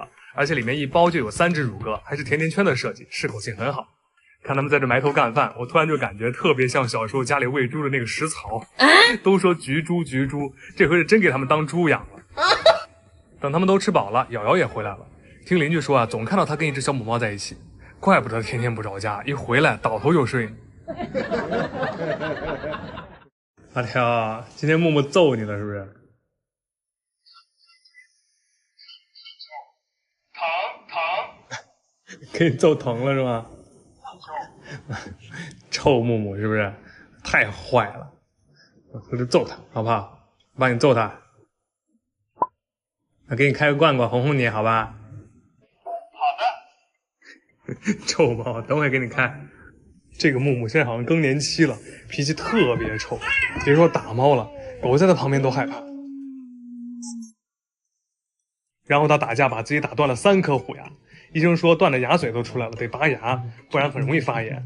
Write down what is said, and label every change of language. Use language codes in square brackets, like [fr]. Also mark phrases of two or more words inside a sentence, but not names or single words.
[zh] 而且裡面一包就有3隻乳鴿，還是甜甜圈的設計，適口性很好。看他們在這埋頭幹飯，我突然就感覺特別像小時候家裡餵豬的那個食槽。都說橘豬橘豬，這回是真給他們當豬養了。等他們都吃飽了，瑤瑤也回來了。聽鄰居說啊，總看到他跟一隻小母貓在一起，怪不得天天不着家，一回來倒頭就睡。阿條，今天木木揍你了是不是？疼，給你揍疼了是嗎？臭木木是不是？太壞了，我就揍他好不好？我幫你揍他，我給你開個罐罐哄哄你好吧？臭貓，等會給你看。這個木木現在好像更年期了，脾氣特別臭，別說打貓了，狗在他旁邊都害怕。然後他打架把自己打斷了3顆虎牙，醫生說斷的牙髓都出來了，得拔牙，不然很容易發炎。